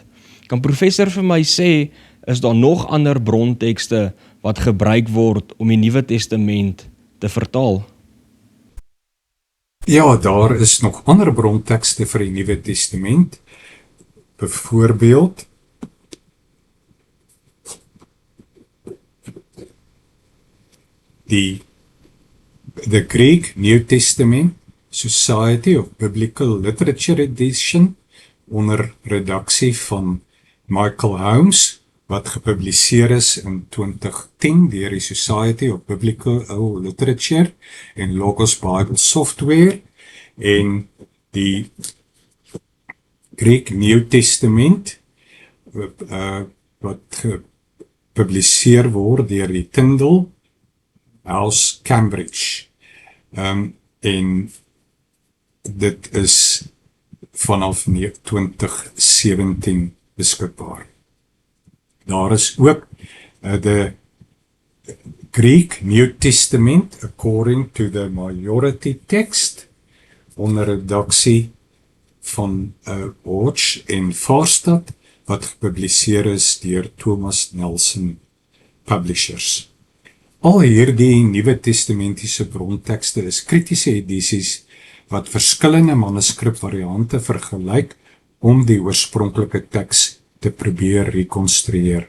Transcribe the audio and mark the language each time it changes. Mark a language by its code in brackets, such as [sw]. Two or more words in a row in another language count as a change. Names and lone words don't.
[af] Kan professor vir my sê, is daar nog ander brontekste wat gebruik word om die Nuwe Testament te vertaal? Ja, daar is nog ander brontekste vir die Nuwe Testament. Byvoorbeeld The Greek New Testament Society of Biblical Literature Edition onder redaksie van Michael Holmes, wat gepubliseer is in 2010 deur die Society of Biblical Literature en Logos Bible Software, en die Greek New Testament wat gepubliseer word deur die Tyndale House Cambridge. En dit is vanaf 2017 beskikbaar. Daar is ook the Greek New Testament according to the majority text onder redaksie van Hodge en Farstad wat gepubliseer is deur Thomas Nelson Publishers. Al hierdie Nuwe Testamentiese brontekste is kritiese edisies wat verskillende manuskripvariante vergelyk om die oorspronklike teks te probeer rekonstrueer.